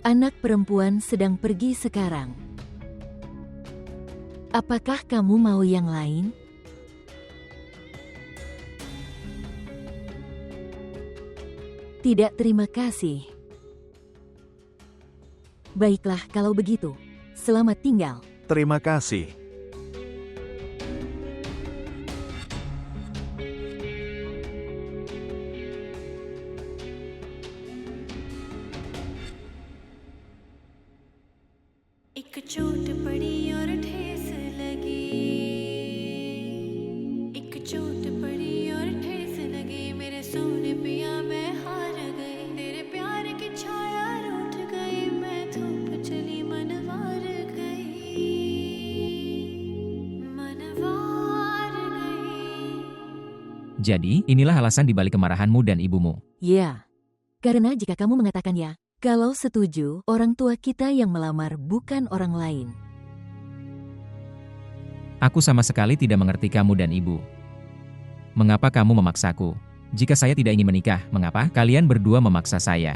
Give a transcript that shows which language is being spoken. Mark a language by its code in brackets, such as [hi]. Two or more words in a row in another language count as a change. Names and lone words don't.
[id] Anak perempuan sedang pergi sekarang. Apakah kamu mau yang lain? Tidak, terima kasih. Baiklah kalau begitu. Selamat tinggal. Terima kasih. [hi] एक चोट पड़ी और ठेस लगी, एक चोट पड़ी और ठेस लगी, मेरे सोने पिया मैं हार गई, तेरे प्यार की छाया रूठ गई, मैं धूप चली मनवार गई, मनवार गई. [id] Jadi, inilah alasan dibalik kemarahanmu dan ibumu. Ya, karena jika kamu mengatakan ya, kalau setuju, orang tua kita yang melamar bukan orang lain. Aku sama sekali tidak mengerti kamu dan ibu. Mengapa kamu memaksaku? Jika saya tidak ingin menikah, mengapa kalian berdua memaksa saya?